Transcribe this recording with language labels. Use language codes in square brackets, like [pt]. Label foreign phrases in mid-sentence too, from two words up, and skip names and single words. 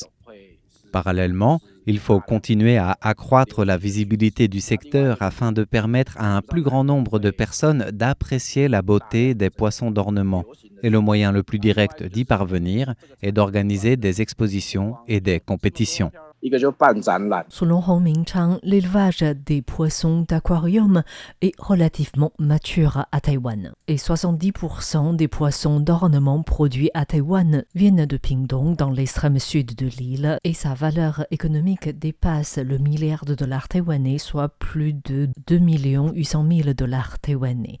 [fr] Parallèlement, il faut continuer à accroître la visibilité du secteur afin de permettre à un plus grand nombre de personnes d'apprécier la beauté des poissons d'ornement. Et le moyen le plus direct d'y parvenir est d'organiser des expositions et des compétitions. [zh] 一个就办展览。 [fr] Selon Hong Mingchang, l'élevage des poissons d'aquarium est relativement mature à Taïwan. Et 70% des poissons d'ornement produits à Taïwan viennent de Pingtung, dans l'extrême sud de l'île, et sa valeur économique dépasse le milliard de dollars taïwanais, soit plus de 2 800 000 dollars taïwanais.